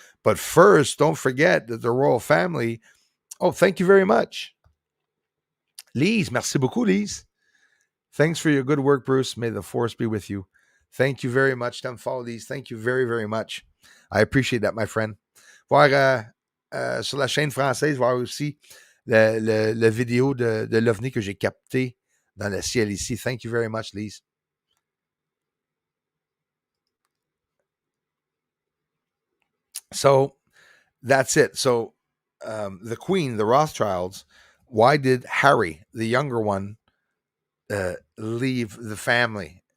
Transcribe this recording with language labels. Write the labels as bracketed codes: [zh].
[en] But first, don't forget that the royal family. Oh, thank you very much. Lise, merci beaucoup, Lise. Thanks for your good work, Bruce. May the force be with you. Thank you very much, follow Lise. Thank you very, very much. I appreciate that, my friend. [fr] Voir sur la chaîne française, voir aussi la vidéo de l'OVNI que j'ai capté dans le ciel ici. [en] Thank you very much, Lise. So that's it. So the Queen, the Rothschilds, why did Harry, the younger one, leave the family?